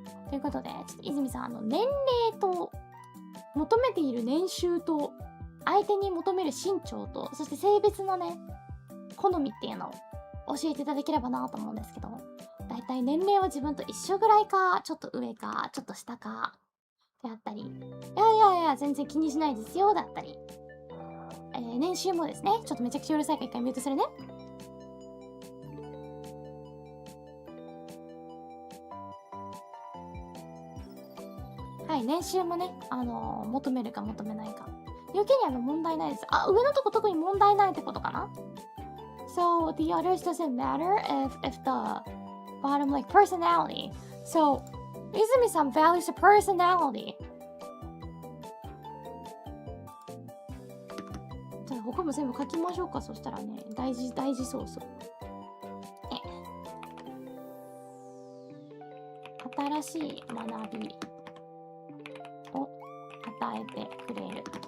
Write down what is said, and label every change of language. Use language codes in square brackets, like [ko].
[ja] ということで、ちょっと泉さん、年齢と、求めている年収と、相手に求める身長と、そして性別のね、好みっていうのを教えていただければなと思うんですけど、だいたい年齢は自分と一緒ぐらいか、ちょっと上か、ちょっと下か、であったり、いや、全然気にしないですよ、だったり、年収もですね、ちょっとめちゃくちゃうるさいから一回ミュートするね。はい、年収もね、求めるか求めないか。要件には問題ないです。上のとこ特に問題ないってことかな？ [en] So, the others doesn't matter if the bottom, like, personality. So, 泉さん values the personality. [ja] じゃあ他も全部書きましょうか。そしたらね、大事そうそう。新しい学びを与えてくれる。